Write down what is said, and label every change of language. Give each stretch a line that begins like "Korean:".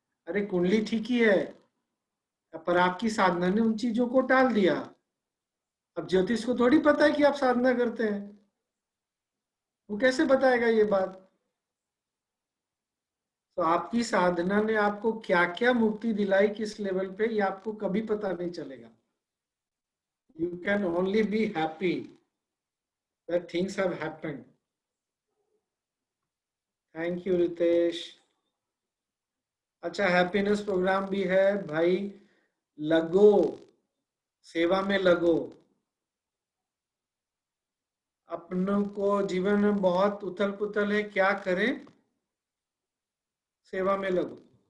Hindi: अरे कुंडली ठीक ही है, पर आपकी साधना ने उन चीजों को टाल दिया. अब ज्योतिष को थोड़ी पता है कि आप साधना करते हैं, वो कैसे बताएगा ये बात? तो आपकी साधना ने आपको क्या क्या मुक्ति दिलाई, किस लेवल पे, ये आपको कभी पता नहीं चलेगा.
English: You can only be happy that things have happened. Thank you Ritesh.
Hindi: अच्छा हैप्पीनेस प्रोग्राम भी है भाई, लगो सेवा में लगो. अपनों को जीवन में बहुत उथल पुथल है, क्या करें? सेवा में लगो.